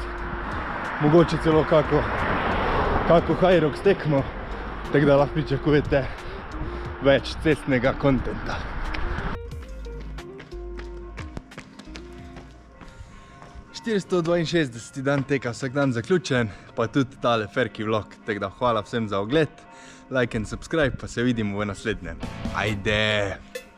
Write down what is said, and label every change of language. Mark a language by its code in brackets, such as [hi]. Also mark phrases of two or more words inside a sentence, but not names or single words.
[sl] Mogoče celo kako Hyrox tekmo, tako da lahko pričakujete več cestnega kontenta. 462 dan teka vsak dan zaključen, pa tudi tale Ferki vlog, tako da hvala vsem za ogled, [en] like and subscribe, [sl] pa se vidimo v naslednjem. Ajde!